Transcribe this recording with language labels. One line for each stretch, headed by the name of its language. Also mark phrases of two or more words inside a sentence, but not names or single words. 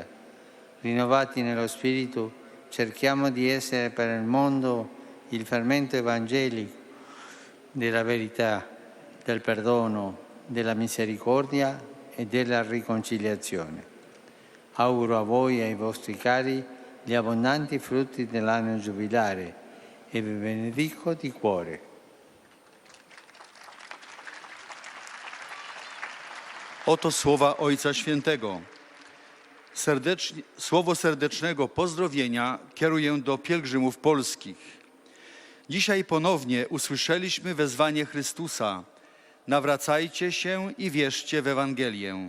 Italian: Rinnovati nello Spirito, cerchiamo di essere per il mondo il fermento evangelico della verità, del perdono, della misericordia e della riconciliazione. Auguro a voi e ai vostri cari gli abbondanti frutti dell'anno giubilare e vi benedico di cuore.
Polish: Oto słowa Ojca Świętego. Słowo serdecznego pozdrowienia kieruję do pielgrzymów polskich. Dzisiaj ponownie usłyszeliśmy wezwanie Chrystusa: nawracajcie się i wierzcie w Ewangelię.